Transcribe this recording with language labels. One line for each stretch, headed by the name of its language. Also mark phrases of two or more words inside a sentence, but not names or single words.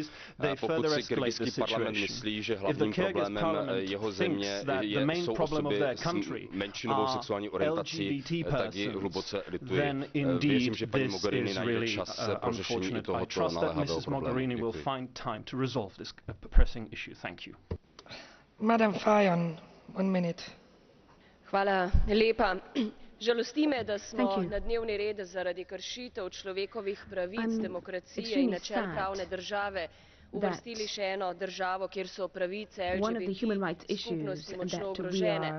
Czech: Pokud si kyrgyzský parlament myslí, že hlavním problémem jeho země jsou osoby s menšinovou sexuální orientací, tak ji hluboce lituji. Věřím, že paní Mogherini najde čas pro řešení tohoto naléhavého problému.
English: Madam Fajon, 1 minute.
Slovenian: Hvala lepa. Žalosti me, da smo na dnevni red zaradi kršitev človekovih pravic, demokracije in načel pravne države uvrstili še eno državo, kjer so pravice LGBT skupnosti močno ogrožene.